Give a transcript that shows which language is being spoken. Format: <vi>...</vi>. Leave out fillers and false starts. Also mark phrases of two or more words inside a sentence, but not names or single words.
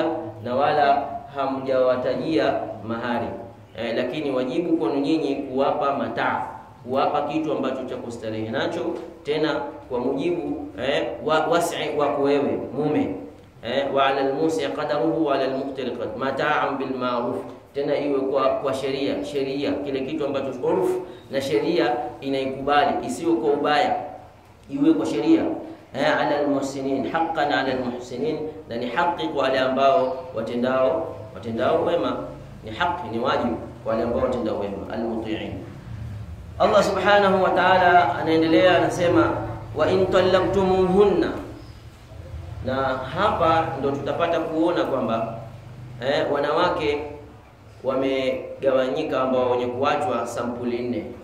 <sw>na wala hamjawatajia mahari, lakini wajibu kwenu nyinyi kuwapa mataa, kuwapa kitu ambacho cha kustarehe nacho, tena kwa mujibu wasi wako wewe mume,</sw> <ar>وعلى الموسع قدره وعلى المقتر متاعا بالمعروف,</ar> <sw>tena iwe kwa sheria, kile kitu ambacho urf na sheria inaikubali, isiwe kwa ubaya, iwe kwa sheria.</sw> <ar>على المحسنين حقا على المحسنين,</ar> <sw>na ni haki kwa wale ambao watendao wema, ni haki, ni wajibu kwa wale ambao watendao wema, al-muti'in. Allah</sw> <ar>سبحانه وتعالى</ar> <sw>anaendelea anasema</sw> <ar>وإن طلقتموهن,</ar> <sw>na hapa ndo tutapata kuona kwamba wanawake wamegawanyika, ambao wenye kuachwa sampuli 4.</sw>